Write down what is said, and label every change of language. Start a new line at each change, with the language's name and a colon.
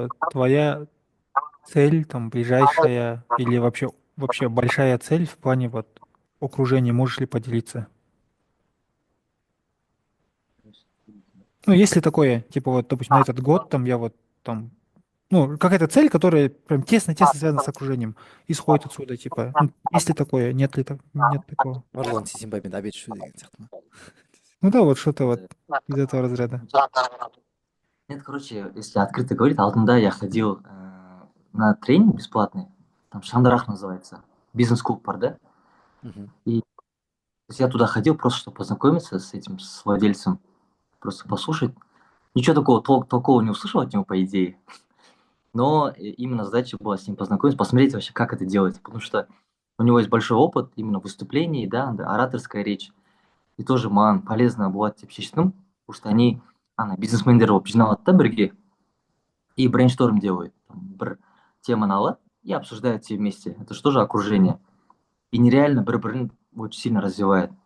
Russian: Твоя цель, там, ближайшая или вообще большая цель в плане вот окружения, можешь ли поделиться? Ну, если такое, типа вот, допустим, на этот год там я вот там, ну, какая-то цель, которая прям тесно-тесно связана с окружением, исходит отсюда, типа, ну, есть ли такое, нет такого.
Kazakh: Нұрлан Сейсенбаймен обед ішу деген сияқты ма?
Russian: Ну да, вот что-то вот из этого разряда. Нет, короче, если открыто говорить, Алтында я ходил на тренинг бесплатный, там Шандарах называется, бизнес-клуб бар, да? Мгм. И то есть я туда ходил просто, чтобы познакомиться с этим, с владельцем, просто послушать. Ничего такого толкового не услышал от него, по идее. Но именно задача была с ним познакомиться, посмотреть вообще, как это делать. Потому что у него есть большой опыт именно выступлений, да, ораторская речь. И тоже
Kazakh: маған
Russian: полезно
Kazakh: болады деп шештім,
Russian: потому что они
Kazakh: бизнесмендер болып жиналады да бірге
Russian: и брейншторм делают.
Kazakh: Там, бір теманы алады
Russian: и обсуждают все вместе. Это же тоже окружение. И нереально
Kazakh: бір-бірін
Russian: очень сильно развивает.